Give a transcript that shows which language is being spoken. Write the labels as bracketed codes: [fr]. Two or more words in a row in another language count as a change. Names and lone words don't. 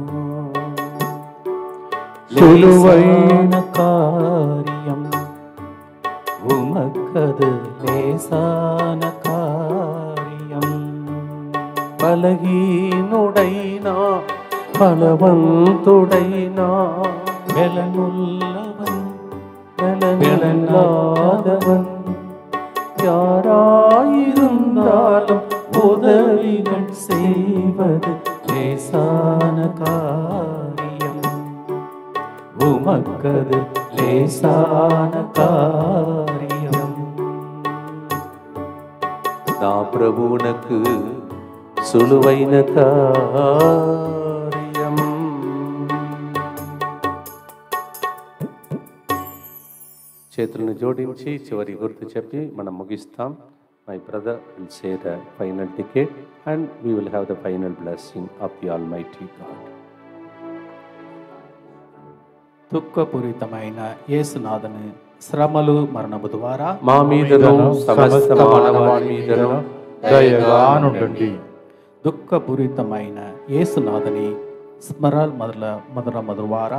[te] సులువైన కార్యం [ta] உமக்கது லேசான காரியம். [te] బలహీనుడైనా బలవంతుడైనా [ta] వెలనుల్లవన్ வெலனாதவன் யாராயிருந்தாலும் உதவிகள் செய்வது லேசான காரியம் உமக்கது லேசான காரியம். [te] నా ప్రభువునకు సులువైన కార్యం. చేతులను జోడించి చివరి గుర్తు చెప్పి మనం ముగిస్తాం. [en] My brother will say the final ticket and we will have the final blessing of the Almighty God. [te] దుఃఖపూరితమైన యేసునాథను శ్రమలు మరణము ద్వారా మా మీదను సమస్త మానవాళి మీదను దయగా నుండండి. దుఃఖపూరితమైన యేసునాథని మరణము ద్వారా